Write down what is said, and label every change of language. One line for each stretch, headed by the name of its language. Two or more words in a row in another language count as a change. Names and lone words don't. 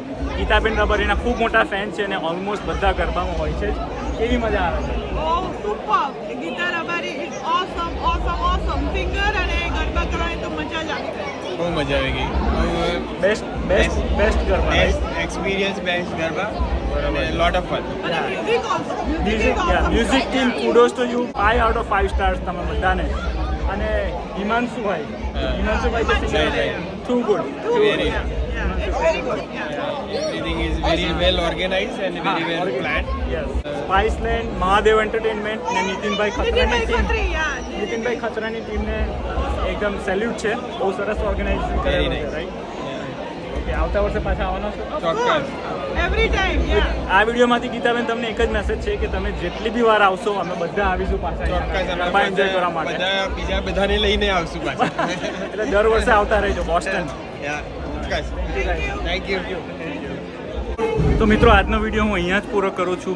Gujarati: ગીતાબેન રબારીના ખૂબ મોટા ફેન છે અને ઓલમોસ્ટ બધા ગરબામાં હોય છે. કેવી મજા આવે છે?
English: Oh, super! Gita Rabari is awesome, awesome, awesome. Singer and
Gujarati: ગરબા કરવાની તો મજા જ આવી ગઈ. બહુ મજા આવી ગઈ. બેસ્ટ ગરબા. એક્સપિરિયન્સ બેસ્ટ ગરબા અને
English: lot of fun.
Gujarati: અને મ્યુઝિક ઓલ્સો.
English: music team kudos to you.
Gujarati: 5 out of 5 સ્ટાર્સ તમે બધાને. અને હિમાંશુભાઈ
English: too good. Very. It's very good. Yeah. Everything is very well organized and very well planned.
Gujarati: સ્પાઇસલેન્ડ, મહાદેવ એન્ટરટેનમેન્ટ ને નીતિનભાઈ ખત્રાની ટીમ.
English: Khotri, yeah.
Gujarati: નીતિનભાઈ ખત્રાની ટીમને એકદમ સેલ્યુટ છે. બહુ સરસ ઓર્ગેનાઇઝેશન
English: Very
Gujarati: કરેલું છે,
English: nice.
Gujarati: રાઈટ? ઓકે, આવતા વર્ષે પાછા આવવાના છો? ચોક્કસ.
English: Every time, yeah.
Gujarati: આ વિડીયોમાંથી ગીતાબેન તમને એક જ મેસેજ છે કે તમે જેટલી બી વાર આવશો અમે બધા આવીશું પાછા ચોક્કસ અમે ગરબા એન્જોય કરવા માટે. બધા બીજા બધાને લઈને આવશું પાછા. એટલે દર વર્ષે આવતા રહેજો બોસ્ટન. ચોક્કસ.
English: thank you.
Gujarati: તો મિત્રો આજનો વિડીયો હું અહીંયા જ પૂરો કરું છું.